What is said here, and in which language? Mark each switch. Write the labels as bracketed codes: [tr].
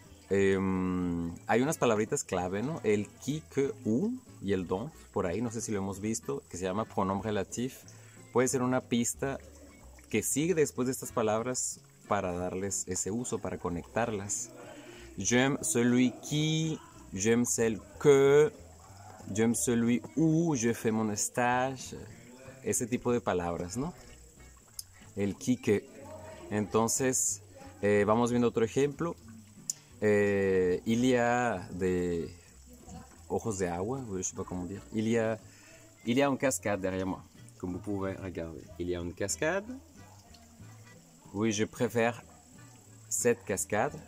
[es] Hay unas palabritas clave, ¿no? El qui, que, u y el dont, por ahí, no sé si lo hemos visto, que se llama pronombre relatif. Puede ser una pista que sigue después de estas palabras para darles ese uso, para conectarlas. [fr] J'aime celui qui, j'aime celle que, j'aime celui où je fais mon stage, [es] ese tipo de palabras, ¿no? El qui, que. Entonces, vamos viendo otro ejemplo. [fr] Il y a des [es] ojos de agua, [fr] je ne sais pas comment dire. Il y a une cascade derrière moi, comme vous pouvez regarder. Il y a une cascade. Oui, je préfère cette cascade.